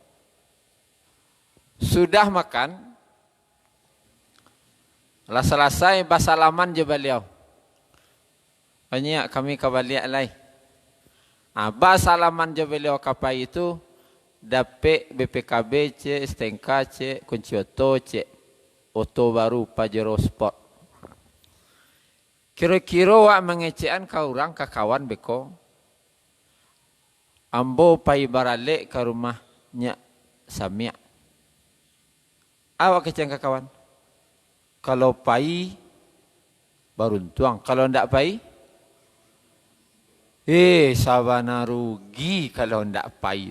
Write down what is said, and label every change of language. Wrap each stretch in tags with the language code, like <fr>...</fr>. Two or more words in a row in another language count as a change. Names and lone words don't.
<min>Sudah makan, lah selesai basalaman je beliau. Banyak kami kebalik lai. Basalaman je beliau kapai itu dapat BPKB cek, STNK cek, kunci oto cek, oto baru Pajero Sport. Kira-kira wak mengecekan ke orang ke kawan beko. Ambo pai baralek ke rumahnya Samia. Awak keceng ke kawan. Kalau pai baru tuang. Kalau ndak pai, sabana rugi kalau ndak pai.</min>